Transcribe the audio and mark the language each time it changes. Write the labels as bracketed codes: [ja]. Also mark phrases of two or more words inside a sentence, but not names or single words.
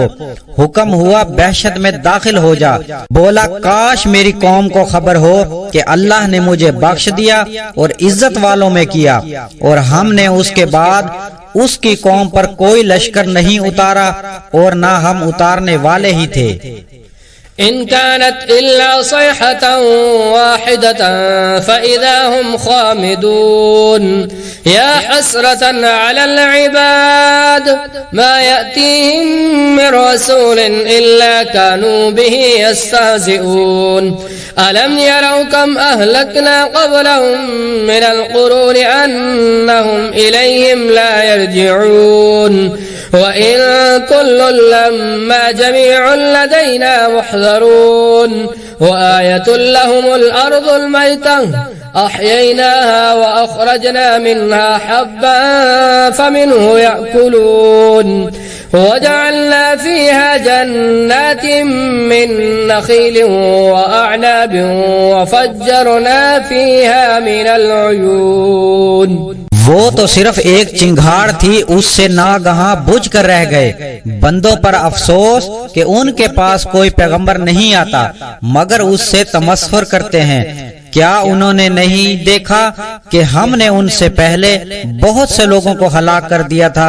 [ur] حکم ہوا بہشت میں داخل ہو جا۔ بولا کاش میری قوم کو خبر ہو کہ اللہ نے مجھے بخش دیا اور عزت والوں میں کیا اور ہم نے اس کے بعد اس کی قوم پر کوئی لشکر نہیں اتارا اور نہ ہم اتارنے والے ہی تھے. [ar] إن كانت إلا صيحة واحدة فإذا هم خامدون يا حسرة على العباد ما يأتيهم من رسول إلا كانوا به يستهزئون ألم يروا كم أهلكنا قبلهم من القرون أنهم إليهم لا يرجعون وإن كل لما جميع لدينا محضرون وآية لهم الأرض الميتة أحييناها وأخرجنا منها حبا فمنه يأكلون وجعلنا فيها جنات من نخيل وأعناب وفجرنا فيها من العيون. [ur] وہ تو صرف ایک چنگھاڑ تھی، اس سے ناگہاں بجھ کر رہ گئے. بندوں پر افسوس کہ ان کے پاس کوئی پیغمبر نہیں آتا مگر اس سے تمسخر کرتے ہیں. کیا انہوں نے نہیں دیکھا کہ ہم نے ان سے پہلے بہت سے لوگوں کو ہلاک کر دیا تھا?